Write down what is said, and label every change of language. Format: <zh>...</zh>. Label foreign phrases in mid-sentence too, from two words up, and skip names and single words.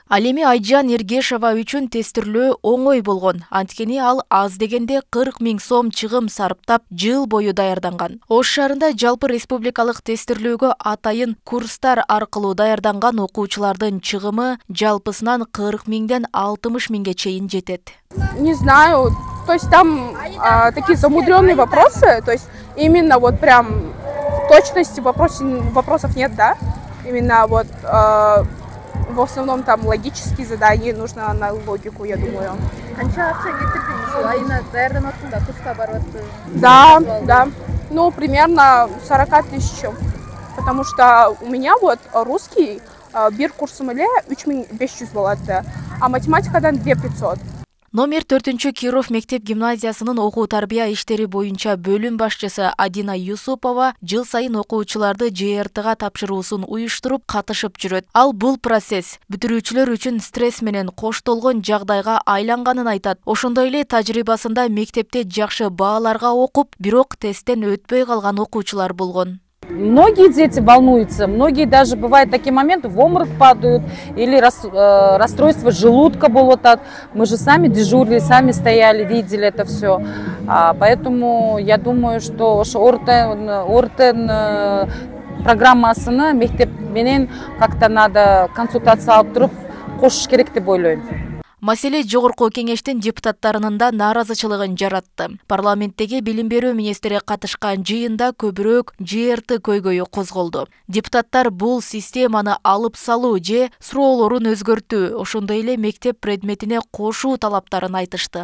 <ky>Ал эми Айжан Эргешова үчүн тестирлөө оңой болгон. Анткени ал аз дегенде 40 000 сом чыгым сарптап жыл бою даярданган. Ош шаарында жалпы республикалык тестирлөөгө атайын курстар аркылуу даярданган окуучулардын чыгымы жалпысынан 40 000ден 60 000ге чейин жетет.</ky> <ru>Не знаю, то есть там такие замудренные вопросы, то есть именно вот прям точности вопросов нет, да? Именно вот в основном там логические задания, нужно на логику, я думаю. Да, ну примерно 40 000, потому что у меня вот русский</ru> <ky>бир курсум эле 3500 болот,</ky> <ru>а математикадан 2500.</ru> <ky>Номер 4 Киров мектеп гимназиясынын окуу тарбия иштери боюнча бөлүм башчысы Адина Юсупова жыл сайын окуучуларды ЖРТга тапшыруусун уюштуруп катышып жүрөт. Ал бул процесс бүтүрүүчүлөр үчүн стресс менен коштолгон жагдайга айланганын айтат. Ошондой эле тажрыйбасында мектепте жакшы бааларга окуп, бирок тесттен өтпөй калган окуучулар болгон.</ky> <ru>Многие дети волнуются, многие даже бывают такие моменты, в обморок падают или расстройство желудка болотат. Мы же сами дежурили, сами стояли, видели это все. Поэтому я думаю, что</ru> <ky>ортен программасына мектеп менен</ky> <ru>как-то надо</ru> <ky>консультация алып туруп кошуш керек деп ойлойм. Маселе жогорку кеңештин депутаттарынын да нааразычылыгын жаратты. Парламенттеги билим берүү министри катышкан жыйында көбүрөөк ЖРТ көйгөйү козголду. Депутаттар бул системаны алып салуу же суроолорун өзгөртүү, ошондой эле мектеп предметине кошуу талаптарын айтышты.</ky>